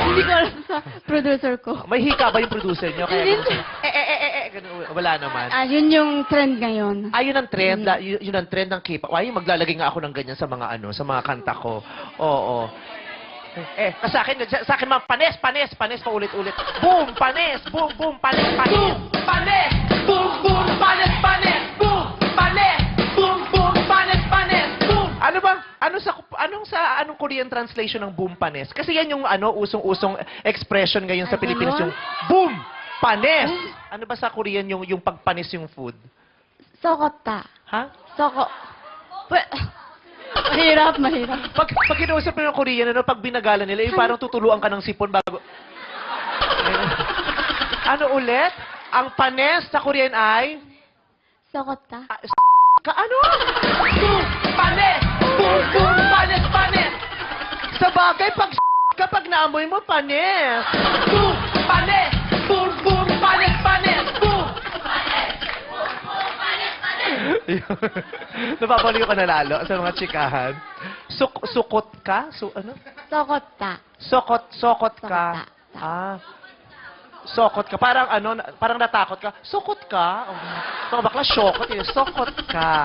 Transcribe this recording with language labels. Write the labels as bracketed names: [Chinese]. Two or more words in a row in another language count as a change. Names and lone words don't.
[Filipino] Hindi ko alam sa producer ko. May hika ba yung producer nyo? Kaya Hindi. ganun. Wala naman. Yun yung trend ngayon. Yun ang trend. Yun ang trend ng K-pop. Ay, maglalagay nga ako ng ganyan sa mga sa mga kanta ko. Oo. Sa akin mga panes, paulit-ulit. Boom, panes, boom, panes. Boom, panes, boom, panes. Boom, panes, boom, panes. Boom. Anong Korean translation ng boom, panes? Kasi yan yung usong-usong expression ngayon sa Pilipinas, yung boom, panes. Ano ba sa Korean yung pagpanis yung food? [Korean] Sokota. [Filipino] Ha? Mahirap. Pag kinausap mo ng Korean, pag binagalan nila, yung parang tutuluan ka ng sipon bago... Ano ulit? Ang panes sa Korean ay... [Korean] Sokota. [Filipino] Ano? Boom! Panes! Boom! Panes! Sa bagay, kapag naamoy mo, panes! Boom! Panes! Boom! Panes! Boom! Napapaliw ka na lalo sa mga tsikahan. Sukot ka? Ano? [Korean] Sokota. [Filipino] Sokot ka. [Korean] Sokota. [Filipino] Sokot ka. Parang natakot ka. Sokot ka? Mga bakla, syokot. Sokot ka.